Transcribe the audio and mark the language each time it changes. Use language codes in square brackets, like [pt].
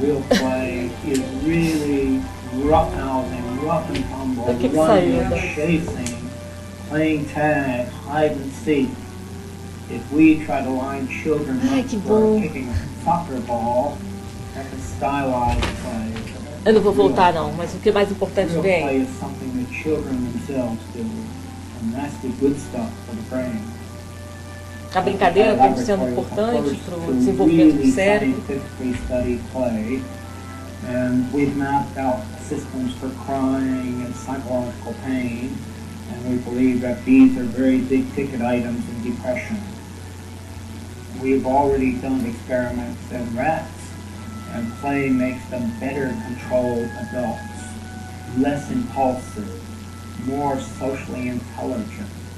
[en] Real play is really roughhousing, rough and tumble, running, chasing, playing tag, hide and seek. If we try to line children up for kicking a soccer ball, that's a stylized play. [pt] Eu não vou voltar não, mas o que é mais importante vem. [en] Real play is something that children themselves do. And that's the good stuff for the brain. [pt] A brincadeira como sendo importante para o desenvolvimento do cérebro. [en] Play, and we've mapped out systems for crying and psychological pain, and we believe that these are very big ticket items in depression. We've already done experiments in rats, and play makes them better controlled adults, less impulsive, more socially intelligent.